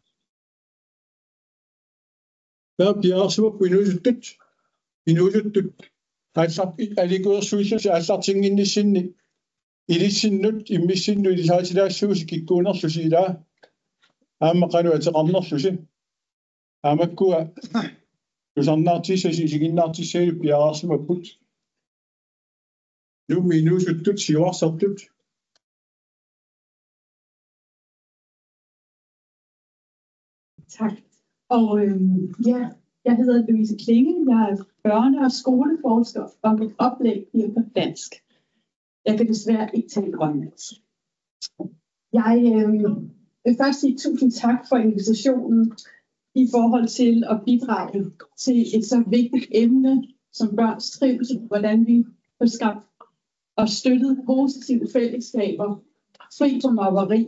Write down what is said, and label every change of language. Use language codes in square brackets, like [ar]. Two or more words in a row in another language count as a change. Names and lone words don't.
[kl] piaarsimappu inuusuttut alikuersuillusi aallartinginnissinni ilissinnut immissinnu ilisaatilaassuusi kikkuunerlusi ilaa aamma qanu ateqarnerlusi aamakkua tusarnaartissasi isiginnaartissailu piaarsimapput nuummi inuusuttut siuarsartut [da] Tak. Og jeg hedder Louise Klinge. Jeg er børne- og skoleforsker, og mit oplæg bliver på dansk. Jeg kan desværre ikke tale grønlandsk. Jeg vil først sige tusind tak for invitationen i forhold til at bidrage til et så vigtigt emne som børns trivsel, hvordan vi får skabt og støttet positive fællesskaber, fri for mobberi.